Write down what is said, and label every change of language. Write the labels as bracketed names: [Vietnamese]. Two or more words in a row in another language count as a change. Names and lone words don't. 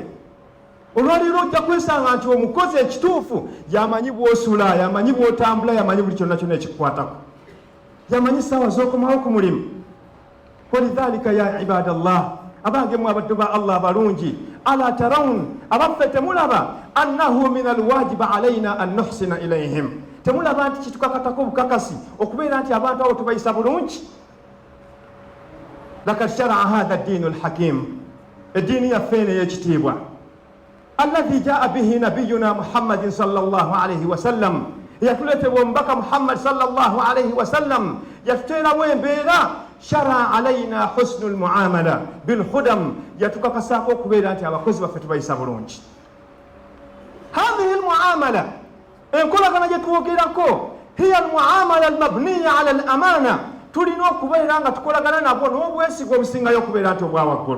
[Ganda] olwaleero ojja kwesanga nti omukozi ekituufu yamanyi bw'osula, yamanyi bw'otambula, yamanyi buli kyonna kyonna ekikukwatako, yamanyi ssaawa z'okomawo ku mulimu. [Arabic] ولذلك يا عباد الله [Ganda] abange mu abaddu ba Allah abalungi, [Arabic] ألا ترون [Ganda] abaffe temulaba [Arabic] أنه من الواجب علينا أن نحسن إليهم, [Ganda] temulaba nti kitukakatako obukakasi okubeera nti abantu abo tubayisa bulungi. [Arabic] لقد شرع هذا الدين الحكيم, [Ganda] eddiini yaffe eno ey'ekitiibwa [Arabic] الذي جاء به نبينا محمد صلى الله عليه وسلم, [Ganda] yatuleetebwa omubaka muhammad [Arabic] صلى الله عليه وسلم, [Ganda] yatuteerawo embeera [Arabic] شرع علينا حسن المعاملة بالخدم, [Ganda] yatukakasaako okubeera nti abakozi baffe tubayisa bulungi. [Arabic] هذه المعاملة [Ganda] enkolagana gye twogerako [Arabic] هي المعاملة المبنية على الأمانة, [Ganda] tulina okubeera nga tukolagana nabo n'obwesiga obusingayo okubeera nti obwa waggulu.